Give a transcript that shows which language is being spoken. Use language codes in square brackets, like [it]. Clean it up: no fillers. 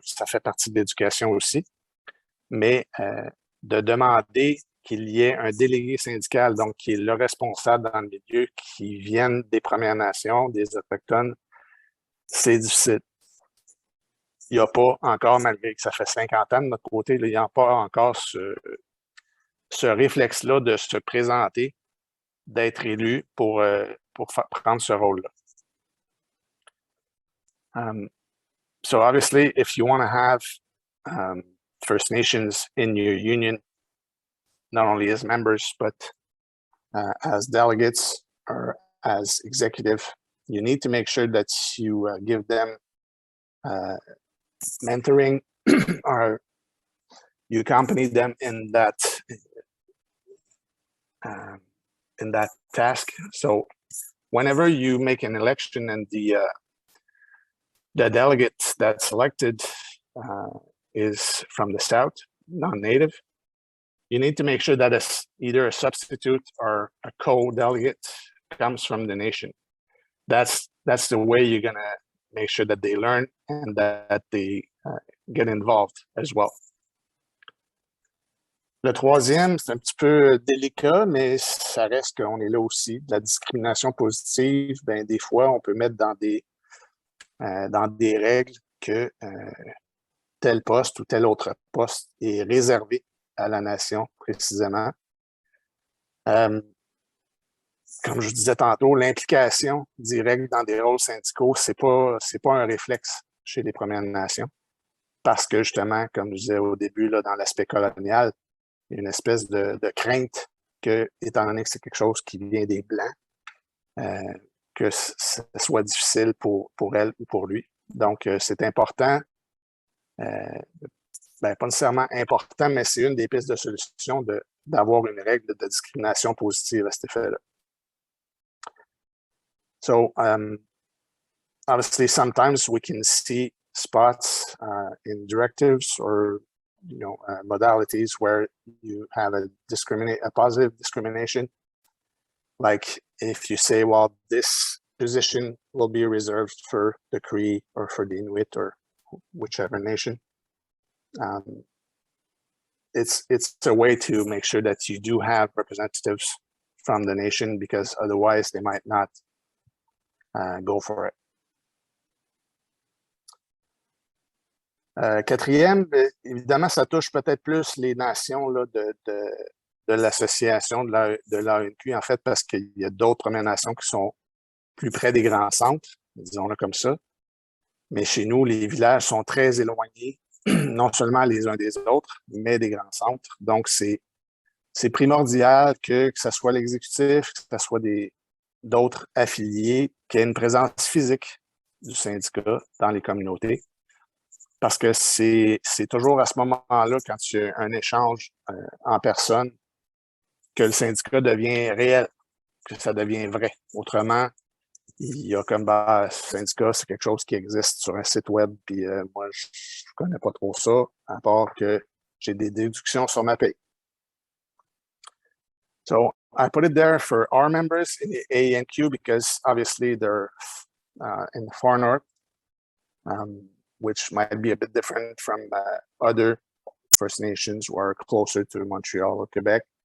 [fr] Ça fait partie de l'éducation aussi. Mais de demander qu'il y ait un délégué syndical, donc qui est le responsable dans le milieu, qui vienne des Premières Nations, des Autochtones, c'est difficile. Il n'y a pas encore, malgré que ça fait 50 ans de notre côté, il n'y a pas encore ce réflexe-là de se présenter, d'être élu pour prendre ce rôle-là. [en] So obviously, if you want to have First Nations in your union, not only as members, but as delegates or as executive, you need to make sure that you give them mentoring or you accompany them in that task. So whenever you make an election and the delegate that's selected is from the South, non-native, you need to make sure that either a substitute or a co-delegate comes from the nation. That's the way you're going to make sure that they learn and that they get involved as well. [fr] Le troisième, c'est un petit peu délicat, mais ça reste qu'on est là aussi. De la discrimination positive, ben, des fois, on peut mettre dans des règles que tel poste ou tel autre poste est réservé à la nation, précisément. Comme je disais tantôt, l'implication directe dans des rôles syndicaux, c'est pas un réflexe chez les Premières Nations. Parce que, justement, comme je disais au début, là, dans l'aspect colonial, il y a une espèce de crainte que, étant donné que c'est quelque chose qui vient des Blancs, que ce soit difficile pour elle ou pour lui. Donc, c'est important, pas nécessairement important, mais c'est une des pistes de solution d'avoir une règle de discrimination positive à cet effet-là. [en] So, obviously, sometimes we can see spots in directives or modalities where you have a positive discrimination. Like if you say, well, this position will be reserved for the Cree or for the Inuit or whichever nation. It's a way to make sure that you do have representatives from the nation, because otherwise they might not go for it. [fr] Quatrième, évidemment, ça touche peut-être plus les nations là, de l'association de l'ANQ, en fait, parce qu'il y a d'autres Premières Nations qui sont plus près des grands centres, disons-le comme ça. Mais chez nous, les villages sont très éloignés, non seulement les uns des autres, mais des grands centres. Donc, c'est primordial que ce soit l'exécutif, que ce soit d'autres affiliés, qu'il y ait une présence physique du syndicat dans les communautés. Parce que c'est toujours à ce moment-là, quand il y a un échange en personne, que le syndicat devient réel, que ça devient vrai. Autrement, il y a comme syndicat, c'est quelque chose qui existe sur un site web, puis moi, je ne connais pas trop ça, à part que j'ai des déductions sur ma paye. [en] So I put it there for our members in the ANQ because obviously they're in the far north. Which might be a bit different from other First Nations who are closer to Montreal or Quebec.